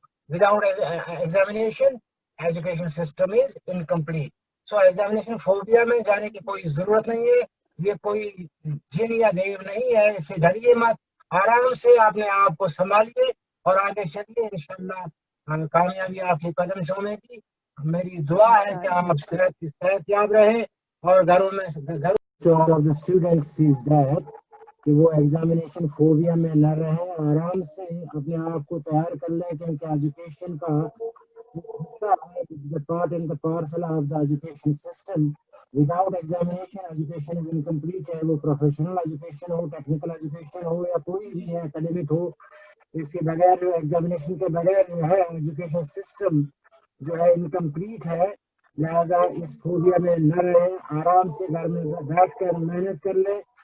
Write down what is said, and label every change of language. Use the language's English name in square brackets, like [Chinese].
[English] Without examination, education system is incomplete. [Hindi] So examination phobia में जाने की कोई जरूरत नहीं है. ये कोई जिन या देव नहीं है. इससे डरिए मत. आराम से अपने आप को संभालिए और आगे चलिए. इंशाल्लाह कामयाबी आपके कदम चूमेगी. मेरी दुआ है कि आप सेहत याब रहें और घरों में [English] all of the students sees that [Hindi] कि वो एग्जामिनेशन फोबिया में न रहे. आराम से अपने आप को तैयार कर लें क्योंकि एजुकेशन का हिस्सा है. [English] the part and the parcel of the education system. Without examination, education is incomplete. [Hindi] चाहे वो प्रोफेशनल एजुकेशन हो, टेक्निकल एजुकेशन हो या कोई भी है एकेडमिक हो. इसके बगैर जो एग्जामिनेशन के बगैर जो है एजुकेशन सिस्टम जो है इनकम्प्लीट है. लिहाजा इस फोबिया में न रहे. आराम से घर में बैठ कर मेहनत कर ले.